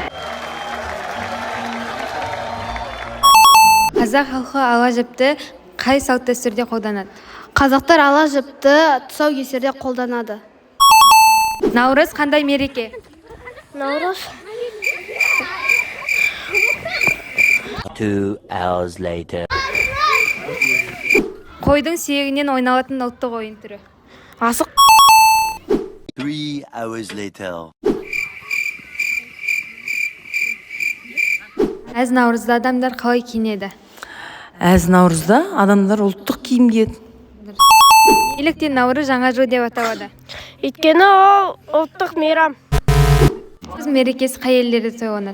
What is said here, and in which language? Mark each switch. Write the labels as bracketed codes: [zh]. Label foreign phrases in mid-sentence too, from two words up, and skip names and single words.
[kk] Қазақ халқы ала жіпті қай салт дәстүрде қолданады? Қазақтар ала жіпті тұсау кесерде қолданады. Наурыз қандай мереке? Наурыз [en] 2 hours later. [kk] Қойдың сүйегінен ойналатын ұлттық ойын түрі. асық. [en] 3 hours later. [kk] Әз Наурызда адамдар қалай киінеді? Әз Наурызда адамдар ұлттық киім киеді. Неліктен Наурыз жаңа жыл деп аталады? Өйткені ол ұлттық мейрам. Наурыз мерекесі қай елдерде тойланады?